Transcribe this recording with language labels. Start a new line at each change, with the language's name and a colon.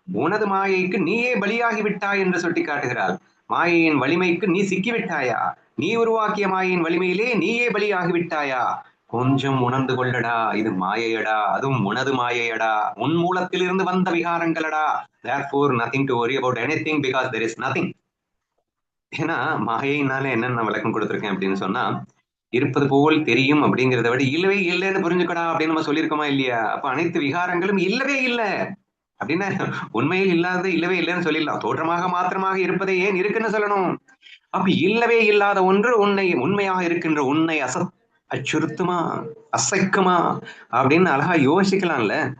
Tamil: உனது மாயைக்கு நீயே பலியாகி விட்டாய் என்று சுட்டி காட்டுகிறாள். மாயையின் வலிமைக்கு நீ சிக்கி விட்டாயா? நீ உருவாக்கிய மாயையின் வலிமையிலே நீயே பலியாகி விட்டாயா? கொஞ்சம் உணர்ந்து கொள்ளடா, இது மாயையடா, அதுவும் உனது மாயையடா, உன் மூலத்திலிருந்து வந்த விகாரங்களடா.
English: therefore nothing to worry about anything because there is nothing.
Tamil: ஏன்னா மாயைனால என்னென்ன விளக்கம் கொடுத்திருக்கேன் அப்படின்னு சொன்னா, இருப்பது போல் தெரியும் அப்படிங்கிறத விட இல்லவே இல்லைன்னு புரிஞ்சுக்கடா அப்படின்னு நம்ம சொல்லியிருக்கோமா இல்லையா? அப்ப அனைத்து விகாரங்களும் இல்லவே இல்லை அப்படின்னா உண்மையில் இல்லாதது இல்லவே இல்லைன்னு சொல்லிடலாம். தோற்றமாக மாத்திரமாக இருப்பதை ஏன் இருக்குன்னு சொல்லணும்? அப்ப இல்லவே இல்லாத ஒன்று உன்னை உண்மையாக இருக்கின்ற உன்னை அச்சுறுத்துமா, அசைக்குமா அப்படின்னு அழகா யோசிக்கலாம்ல.